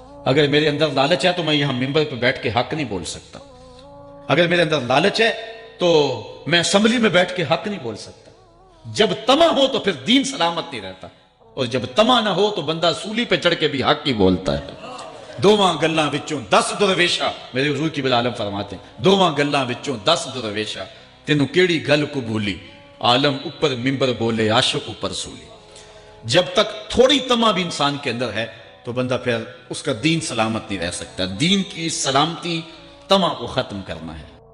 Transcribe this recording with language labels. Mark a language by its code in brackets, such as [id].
[ur] اگر میرے اندر لالچ ہے تو میں یہاں ممبر پہ بیٹھ کے حق نہیں بول سکتا. اگر میرے اندر لالچ ہے تو میں اسمبلی میں بیٹھ کے حق نہیں بول سکتا. جب طمع ہو تو پھر دین سلامت نہیں رہتا، اور جب طمع نہ ہو تو بندہ سولی پہ چڑھ کے بھی حق ہی بولتا ہے. [pa] دوواں گلاں وچوں 10 درویشا، [ur] میرے حضور کی بالعالم فرماتے ہیں [pa] دوواں گلاں وچوں 10 درویشا، تینوں کیڑی گل کو بھولی، عالم اوپر ممبر بولے عاشق اوپر سولی. [ur] جب تک تھوڑی طمع بھی انسان کے اندر ہے تو بندہ پھر اس کا دین سلامت نہیں رہ سکتا. دین کی سلامتی طمع کو ختم کرنا ہے.